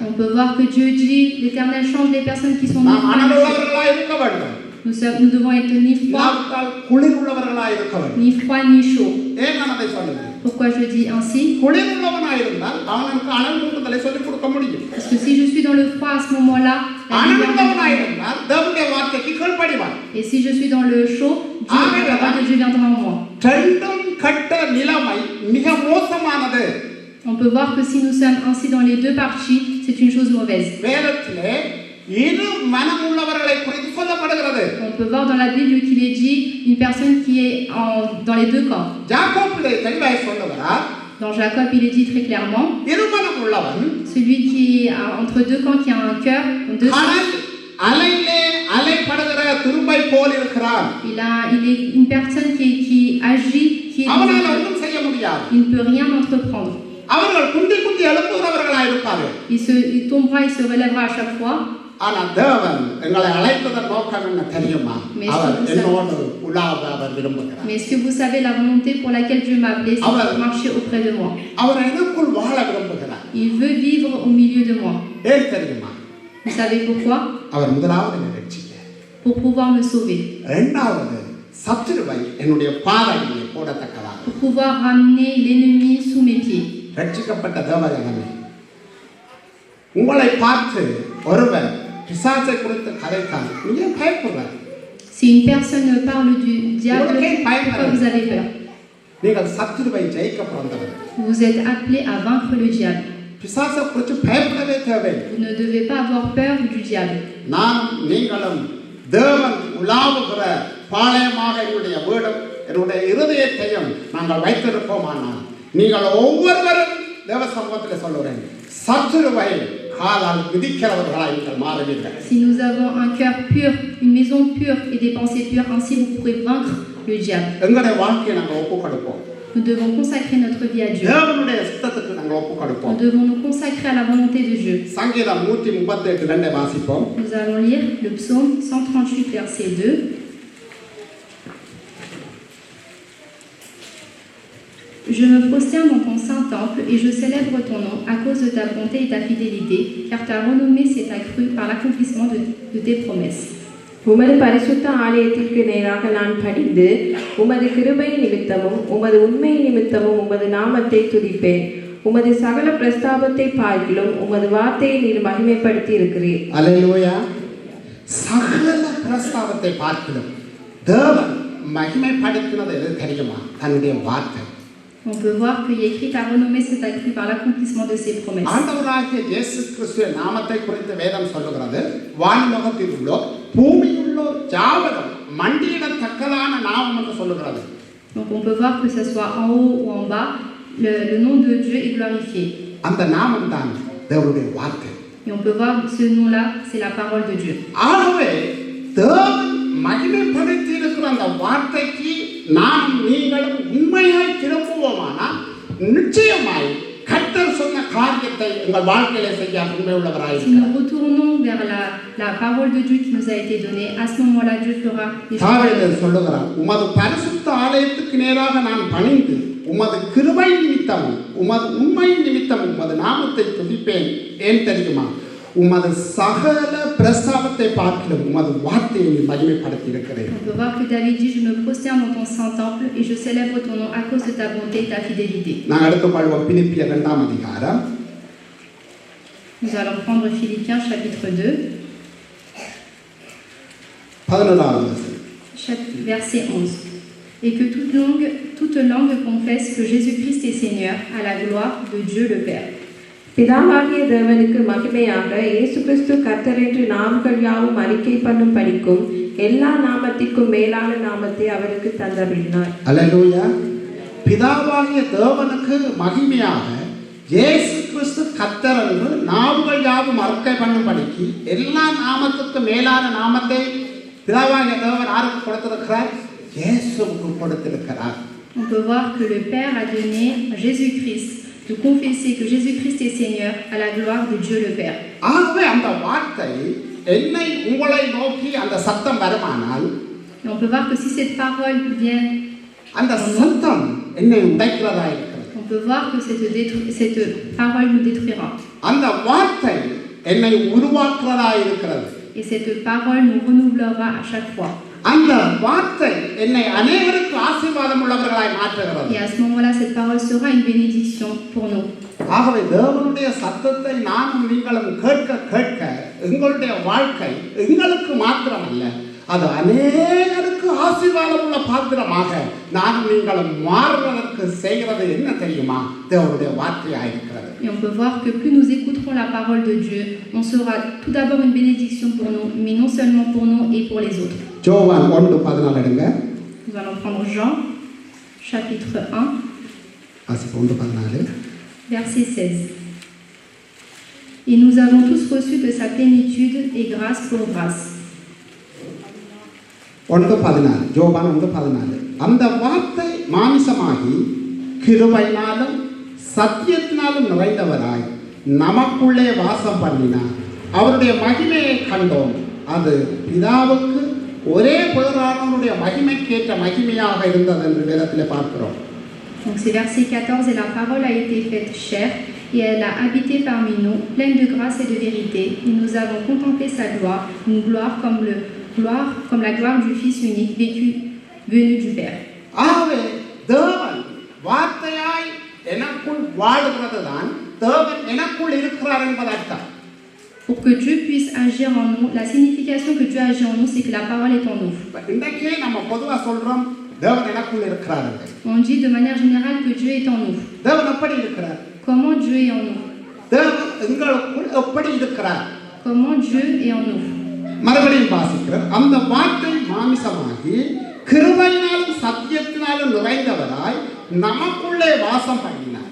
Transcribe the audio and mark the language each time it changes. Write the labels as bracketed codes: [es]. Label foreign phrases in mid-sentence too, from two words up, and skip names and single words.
[fr] On peut voir que Dieu dit, l'Éternel change les personnes qui sont [ta] நாம் [fr] nées. [ta] அனலுள்ளவர்களாய் இருக்க வேண்டும். [fr] Nous devons être ni froid, [ta] குளிர் உள்ளவர்களாய் இருக்க வேண்டும். [fr] ni froid, ni chaud. [ta] ஏன் நான் அதை சொல்லுகிறேன்? [fr] Pourquoi je dis ainsi? [ta] குளிர் உள்ளவனாய் இருந்தால் அவனுக்கு அனல் மூட்டுதலை சொல்லிக் கொடுக்க முடியும். [fr] Parce que si je suis dans le froid à ce moment-là, la [ta] அனல் [fr] lumière [ta] உள்ளவனாய் [fr] viendra. [ta] இருந்தால் தேவனுடைய வார்த்தைக்கு கீழ்ப்படிவான். [fr] Et si je suis dans le chaud, la parole de Dieu viendra en moi. [ta] ரெண்டும் கட்ட நிலைமை மிக மோசமானது. [fr] On peut voir que si nous sommes ainsi dans les deux parties, c'est une chose mauvaise. [ta] வேதத்திலே இரு மனம் உள்ளவர்களை குறித்து சொல்லப்படுகிறது. [fr] On peut voir dans la Bible qu'il est dit une personne qui est dans les deux camps. [ta] யாக்கோபிலே தெளிவாய் சொல்லுகிறார், [fr] Dans Jacob, il est dit très clairement, [ta] இரு மனம் உள்ளவன் [fr] celui qui est entre deux camps, qui a un cœur, deux sens, [ta] கடல் அலையிலே அலைப்படுகிற துரும்பை போல் இருக்கிறான். [fr] il est une personne qui agit, qui est [ta] அவனால் ஒன்றும் செய்ய முடியாது. [fr] il ne peut rien entreprendre. [ta] அவர்கள் குண்டி குண்டி எழுப்புகிறவர்களாக இருப்பார்கள். [fr] Il tombera, il se relèvera à chaque fois. [ta] ஆனால் தேவன் எங்களை அழைத்ததன் நோக்கம் என்ன தெரியுமா? [fr] Mais [ta] அவர் [fr] est-ce que vous [ta] என்னோடு உலாவ அவர் விரும்புகிறார். [fr] Mais est-ce que vous savez la volonté pour laquelle Dieu m'a appelé, c'est de marcher auprès de moi. [ta] அவர் எனக்குள் வாழ விரும்புகிறார். [fr] Il veut vivre au milieu de moi. [ta] ஏன் தெரியுமா? [fr] Vous savez pourquoi? [ta] அவர் முதலாவது என்னை ரட்சிக்க, [fr] Pour pouvoir me sauver. [ta] இரண்டாவது சத்துருவை என்னுடைய பாதையிலே போடத்தக்கதாக. [fr] Pour pouvoir ramener l'ennemi sous mes pieds. [ta] ரட்சிக்கப்பட்ட தேவஜனமே, உங்களை பார்த்து ஒருவர் பிசாசை குறித்து கதைத்தால் நீங்க பயப்படுறார். [fr] Si une personne parle du diable, pourquoi vous avez peur? [ta] நீங்கள் சத்துருவை ஜெயிக்க பிறந்தவர். [fr] Vous êtes appelé à vaincre le diable. [ta] பிசாசை குறித்து பயப்படவே தேவையில்லை. [fr] Vous ne devez pas avoir peur du diable. [ta] நான் நீங்களும் தேவன் உலாவுகிற பாளையமாக என்னுடைய வீடும் என்னுடைய இருதயத்தையும் நாங்கள் வைத்திருப்போமானால் நீங்கள் ஒவ்வொருவரும் தேவ சமூகத்தில் சொல்லுறேன், சத்துருவை காலால் மிதிக்கிறவர்களாய் நீங்கள் மாறுவீர்கள். [fr] Si nous avons un cœur pur, une maison pure et des pensées pures, ainsi vous pourrez vaincre le diable. [ta] எங்களுடைய வாழ்க்கையை நாங்கள் ஒப்புக் கொடுப்போம். [fr] Nous devons consacrer notre vie à Dieu. [ta] தேவனுடைய சித்தத்துக்கு நாங்கள் ஒப்புக் கொடுப்போம். [fr] Nous devons nous consacrer à la volonté de Dieu. [ta] சங்கீதம் 138:2 வாசிப்போம். [fr] Nous allons lire le psaume 138, verset 2. Je me prosterne dans ton saint temple et je célèbre ton nom à cause de ta bonté et ta fidélité, car ta renommée s'est accrue par l'accomplissement de tes promesses. [ta] உமது பரிசுத்த ஆலயத்திற்கு நேராக நான் பணிந்து உமது கிருபை நிமித்தமும் உமது உண்மை நிமித்தமும் உமது நாமத்தை துதிப்பேன். உமது சகல பிரஸ்தாபத்தை பார்க்கிலும் உமது வார்த்தையை நீர் மகிமைப்படுத்தி இருக்கிறீர். அல்லேலூயா. சகல பிரஸ்தாபத்தை பார்க்கிலும் தேவன் மகிமைப்படுத்தினது எது தெரியுமா? தன்னுடைய வார்த்தை. [fr] On peut voir qu'il y a écrit ta renommée s'est accrue par l'accomplissement de ses promesses. [ta] ஆண்டவராகிய இயேசு கிறிஸ்துவின் நாமத்தை குறித்து வேதம் சொல்லுகிறது, வானலோகத்தில் உள்ளோர் பூமியில் உள்ளோர் யாவரும் மண்டியிடத்தக்கதான நாமம் என்று சொல்லுகிறது. [fr] Donc on peut voir que ce soit en haut ou en bas, le nom de Dieu est glorifié. [ta] அந்த நாமம் தான் தேவனுடைய வார்த்தை. [fr] Et on peut voir ce nom-là, c'est la parole de Dieu. [ta] ஆகவே தேவன் மகிமைப்படுத்தி இருக்கிற அந்த வார்த்தைக்கு நாம் நீங்களும் உண்மையாய் திரும்புவோமானால் நிச்சயமாய் கர்த்தர் சொன்ன காரியத்தை உங்கள் வாழ்க்கையில செய்ய உண்மை [fr] Si [ta] உள்ளவராயிருக்கிறார். [fr] nous retournons vers la parole de Dieu qui nous a été donnée, à ce moment-là, Dieu fera des [ta] தாவீது [fr] choses. [ta] சொல்லுகிறார், உமது பரிசுத்த ஆலயத்துக்கு நேராக நான் பணிந்து உமது கிருபை நிமித்தமும் உமது உண்மை நிமித்தமும் உமது நாமத்தை துதிப்பேன். ஏன் தெரியுமா? உமது சகல பிரஸ்தாபத்தை பார்க்கிலும் உமது வார்த்தையை மகிமைப்படுத்தி இருக்கிறேன். [fr] On peut voir que David dit, je me prosterne dans ton saint temple et je célèbre ton nom à cause de ta bonté et ta fidélité. [ta] நான் எடுத்துக்கொள்வோம் பிலிப்பியர் 2ஆம் அதிகாரம். [fr] Nous allons prendre Philippiens chapitre 2, [ta] 11ஆம் வசனம். [fr] verset 11. Et que toute langue confesse que Jésus-Christ est Seigneur, à la gloire de Dieu le Père. [ta] பிதாவாகிய தேவனுக்கு மகிமையாக இயேசு கிறிஸ்து கர்த்தர் என்று நாமங்கள் யாவும் அறிக்கை பண்ணும் படிக்கும் எல்லா நாமத்திற்கும் மேலான நாமத்தை அவருக்கு தந்தருளினார். அல்லேலூயா. பிதாவாகிய தேவனுக்கு மகிமையாக இயேசு கிறிஸ்து கர்த்தர் என்று நாமங்கள் யாவும் அறிக்கை பண்ணும்படிக்கு எல்லா நாமத்துக்கும் மேலான நாமத்தை பிதாவாகிய தேவன் யாருக்கு கொடுத்திருக்கிறார்? இயேசுவுக்கு கொடுத்திருக்கிறார். [fr] On peut voir que le Père a donné à Jésus-Christ de confesser que Jésus-Christ est Seigneur à la gloire de Dieu le Père. [ta] ஆகவே அந்த வார்த்தை என்னை உங்களை நோக்கி அந்த சத்தம் வருமானால் [fr] Et on peut voir que si cette parole vient, [ta] அந்த சத்தம் என்னை உடைக்கிறதா இருக்கிறது. [fr] on peut voir que cette parole nous détruira. [ta] அந்த வார்த்தை என்னை உருவாக்குறதா இருக்கிறது. [fr] Et cette parole nous renouvellera à chaque fois. [ta] அந்த வார்த்தை என்னை அநேகருக்கு ஆசீர்வாதம் உள்ளவர்களாய் மாற்றுகிறது. [fr] Et à ce moment-là, cette parole sera une bénédiction pour nous. [ta] ஆகவே தேவனுடைய சத்தத்தை நானும் நீங்களும் கேட்க கேட்க எங்களுடைய வாழ்க்கை எங்களுக்கு மாத்திரமல்ல, அது அநேகருக்கு ஆசீர்வாதம் உள்ள பாத்திரமாக நானும் நீங்களும் மாறுவதற்கு செய்கிறது என்ன தெரியுமா? தேவனுடைய வார்த்தையாயிருக்கிறது. [fr] Et on peut voir que plus nous écouterons la parole de Dieu, on sera tout d'abord une bénédiction pour nous, mais non seulement pour nous et pour les autres. [ta] யோவான் 1:14 எடுங்க. [fr] Nous allons prendre Jean, chapitre 1, [ta] வாசிப்போம். 1:14. [fr] verset 16. Et nous avons tous reçu de sa plénitude et grâce pour grâce. [ta] 1:14. யோவான் 1:14. அந்த வார்த்தை மாமிசமாகி கிருபையினாலும் சத்தியத்தினாலும் நிறைந்தவராய் நமக்குள்ளே வாசம் பண்ணினார். அவருடைய மகிமையை கண்டோம். அது பிதாவுக்கு ஒரே பேரானவருடைய மகிமைக்கேற்ற மகிமையாக இருந்தது என்று வேதத்தில் பார்க்கிறோம். [fr] Donc c'est verset 14, et la parole a été faite chair, et elle a habité parmi nous, pleine de grâce et de vérité, et nous avons contemplé sa gloire, une gloire comme la gloire du Fils unique, venu du Père. [ta] ஆகவே தேவன் வார்த்தையாய் எனக்குள் வாழுகிறதுதான் தேவன் எனக்குள் இருக்கிறார் என்பது அர்த்தம். [fr] Pour que Dieu puisse agir en nous, la signification que Dieu agit en nous, c'est que la parole est en nous. [ta] இன்றைக்கே நம்ம பொதுவாக சொல்றோம் தேவன் எனக்குள் இருக்கிறார். [fr] On dit de manière générale que Dieu est en nous. [ta] தேவன் எப்படி இருக்கிறார்? [fr] Comment Dieu est en nous? [ta] தேவன் எங்களுக்குள் எப்படி இருக்கிறார்? [fr] Comment Dieu est en nous? [ta] மறுபடியும் வாசிக்கிறோம். அந்த வார்த்தை மாமிசமாகி கிருபையினாலும் சத்தியத்தினாலும் நிறைந்தவராய் நமக்குள்ளே வாசம் பண்ணினார்.